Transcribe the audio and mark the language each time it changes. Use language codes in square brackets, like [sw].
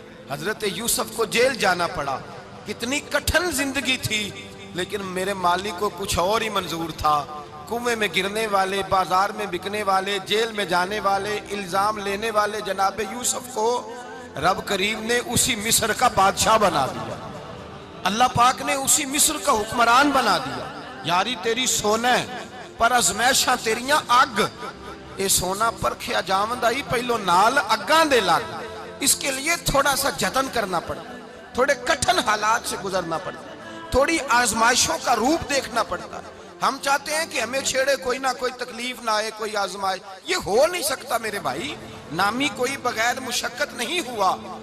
[ur] حضرت یوسف کو جیل جانا پڑا. کتنی کٹھن زندگی تھی, لیکن میرے مالک کو کچھ اور ہی منظور تھا. کنویں میں گرنے والے, بازار میں بکنے والے, جیل میں جانے والے, الزام لینے والے جناب یوسف کو رب کریم نے اسی مصر کا بادشاہ بنا دیا. اللہ پاک نے اسی مصر کا حکمران بنا دیا. [pa] یاری تیری سونا پر ازمیشاں تیریاں اگ, اے سونا پرکھیا جاوند آئی پہلو نال اگاں دے لگ. [ur] اس کے لیے تھوڑا سا جتن کرنا پڑتا, تھوڑے کٹھن حالات سے گزرنا پڑتا, تھوڑی آزمائشوں کا روپ دیکھنا پڑتا. ہم چاہتے ہیں کہ ہمیں چھیڑے کوئی نہ کوئی تکلیف نہ آئے, کوئی آزمائش. یہ ہو نہیں سکتا میرے بھائی, نامی کوئی بغیر مشقت نہیں ہوا.